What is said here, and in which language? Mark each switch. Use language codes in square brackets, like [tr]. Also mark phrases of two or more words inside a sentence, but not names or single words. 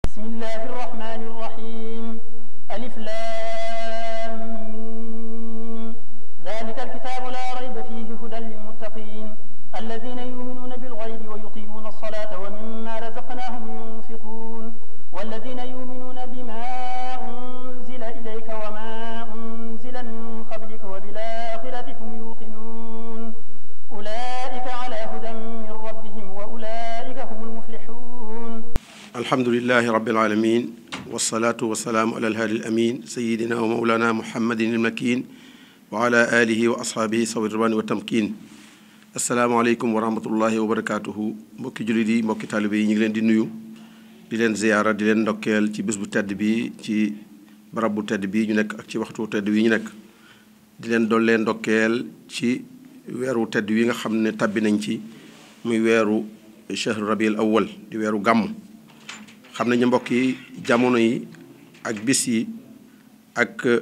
[ar] بسم الله الرحمن الرحيم ألف لام ميم ذلك الكتاب لا ريب فيه هدى للمتقين الذين يؤمنون بالغيب ويقيمون الصلاة ومما رزقناهم ينفقون والذين يؤمنون بما أنزل إليك وما أنزل من قبلك وبالآخرة هم يوقنون أولئك على هدى من ربهم وأولئك هم المفلحون الحمد لله رب العالمين والصلاة والسلام على الهادي الأمين سيدنا ومولانا محمد المكين وعلى آله وأصحابه سوي الرضوان والتمكين السلام عليكم ورحمة الله و [wo] barakaatuhu mbokki jullit yi mbokki taalibe yi ñu ngi leen di nuyu di leen ziyaara di leen ndokkeel ci bés bu tedd bi ci barab bu tedd bi ñu nekk ak ci waxtu tedd wi ñu nekk di leen doon leen ndokkeel ci weeru tedd wi nga xam ne tabbi nañ ci muy weeru [ar] شهر ربيع الأول [wo] di weeru gàmm xam nañu mbokk yi jamono yi ak bis yi ak